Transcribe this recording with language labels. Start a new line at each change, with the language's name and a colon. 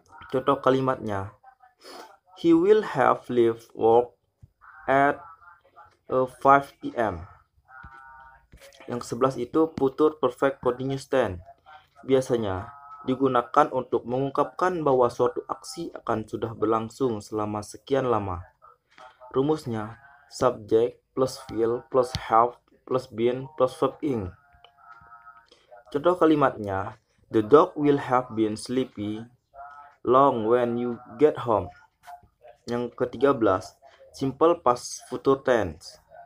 Indonesian: Contoh kalimatnya,
English: he will have left work at 5 p.m.
Indonesian: Yang ke-11 itu future perfect continuous tense. Biasanya digunakan untuk mengungkapkan bahwa suatu aksi akan sudah berlangsung selama sekian lama. Rumusnya subject plus will plus have plus been plus verb ing. Contoh kalimatnya,
English: the dog will have been sleepy long when you get home.
Indonesian: Yang ke-13, simple past future tense.